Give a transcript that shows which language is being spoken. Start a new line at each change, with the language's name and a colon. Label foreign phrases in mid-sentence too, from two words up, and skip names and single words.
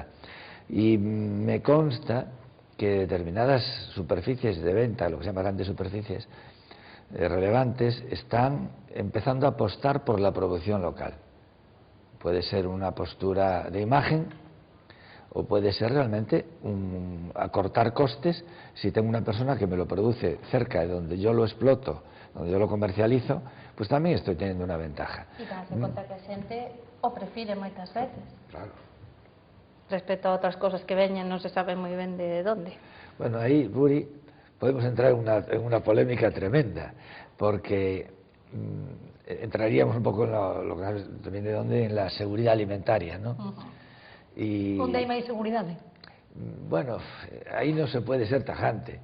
Spanish: Y me consta que determinadas superficies de venta, lo que se llama grandes superficies relevantes, están empezando a apostar por la producción local. Puede ser una postura de imagen, o puede ser realmente acortar costes si tengo una persona que me lo produce cerca de donde yo lo exploto, donde yo lo comercializo, pues también estoy teniendo una ventaja.
Galician: E darse conta que a xente o prefire moitas veces. Claro. Respecto a outras cosas que veñen, non se sabe moi ben de onde.
Spanish: Bueno, ahí, Buri, podemos entrar en una polémica tremenda, porque entraríamos un poco en lo que sabes también de dónde, en la seguridad alimentaria, ¿no?
Galician: Onde hai máis seguridade?
Spanish: Bueno, ahí no se puede ser tajante.